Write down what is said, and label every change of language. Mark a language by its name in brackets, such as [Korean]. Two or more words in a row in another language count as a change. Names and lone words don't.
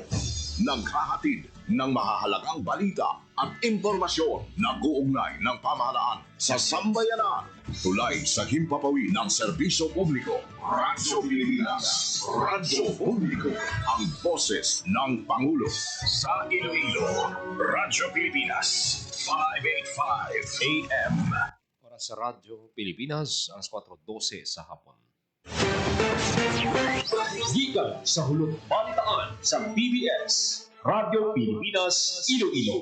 [Filipino] Naghahatid ng mahahalagang balita at impormasyon na uugnay ng pamahalaan sa sambayanan. Tulay sa himpapawid ng serbisyo publiko. Radyo Pilipinas. Radyo Publiko. Ang boses ng Pangulo. Sa Iloilo, Radyo Pilipinas. 585 AM. Para sa Radyo Pilipinas, alas 4:12 sa hapon. [Hiligaynon] Gikan sa hulog balitaan sa PBS, Radyo Pilipinas, Iloilo.